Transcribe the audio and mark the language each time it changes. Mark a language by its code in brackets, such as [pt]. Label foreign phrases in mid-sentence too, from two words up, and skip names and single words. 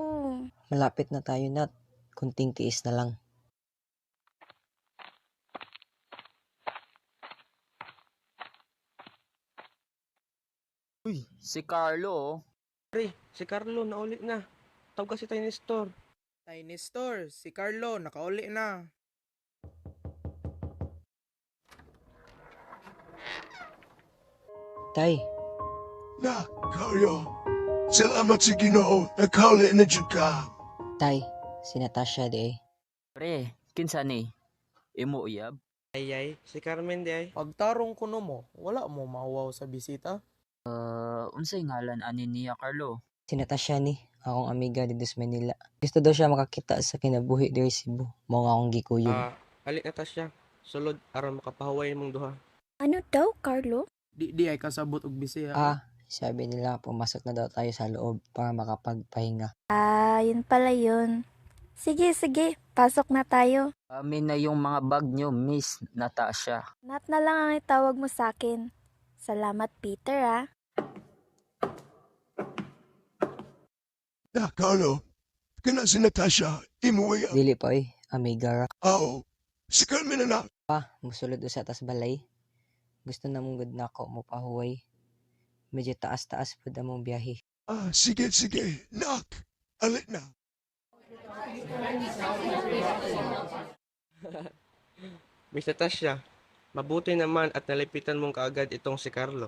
[tl] Malapit na tayo, Nat. Kunting tiis na lang. Uy, si Carlo oh. [ceb] Pre, si Carlo nauli na. [tl] Tawag kasi tayo ni store. Tiny Store, [ceb] si Carlo, nakauli na. Tay, Na, Carlo. Salamat sa Ginoo. Nakauli na jud ka. Tay, si Natasha di eh. Pre, kinsa ni? Imo uyab? Ay, si Carmen di ay. Pagtarong kuno mo, wala mo mauwaw sa bisita. Unsay ngalan ani niya Carlo? Si Natasha ni, akong amiga dito sa Manila. Gusto daw siya makakita sa kinabuhi diri Cebu. Mao nga akong gikuyog. Alik na ta siya. Sulod, aron makapahuway mong duha. [tl] Ano daw, Carlo? [ceb] Di ay kasabot og bisiya. [tl] Sabi nila pumasok na daw tayo sa loob para makapagpahinga. Yun pala yun. Sige, pasok na tayo. Amin na yung mga bag nyo, Miss Natasha. Nat na lang ang itawag mo sa akin. Salamat, Peter, ah. [ceb] Na, Carlo. Kana si Natasha. Imuwi. Dili pa amiga ra. Si Carmen na. Musulod usa tas balay. Gusto na mong good na ako mo pahuway. Medyo taas-taas po na mong biyahe. Sige. Nak, alik na. [tl] Miss Natasha, mabuti naman at nalipitan mong kaagad itong si Carlo.